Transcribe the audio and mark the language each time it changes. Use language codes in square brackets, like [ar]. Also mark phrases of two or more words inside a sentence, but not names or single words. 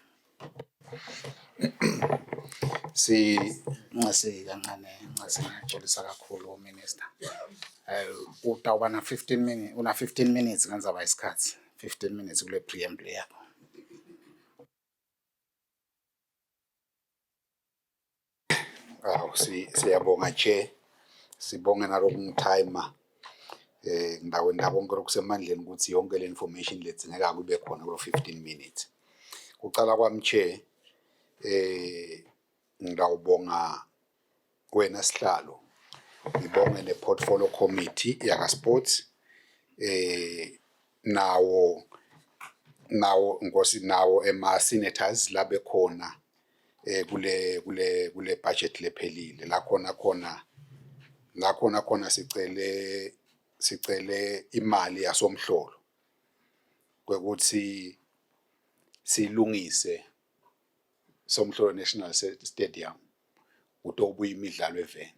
[ss] Ngiyajolisa kakhulu minister. Utawuba na 15 minutes, una 15 minutes ngendzaba isikhatsi. 15 minutes kule preamble yakho. Siyabonga Chair. Sibonge nalokungitimer. Ngidawonke lokusemandleni ukuthi yonke le information ledzingeka kube khona kulo 15 minutes. Kucala kwami Chair ngidawubonga wena sihlalo. Ngibonge ne [en] portfolio committee [ss] yaka sports nawo ngosi nawo ema senators labe khona kule budget lephelile la khona sicele imali yasomhlolo kwekuthi silungise Somhlolo National Stadium utobuya imidlalo eveni.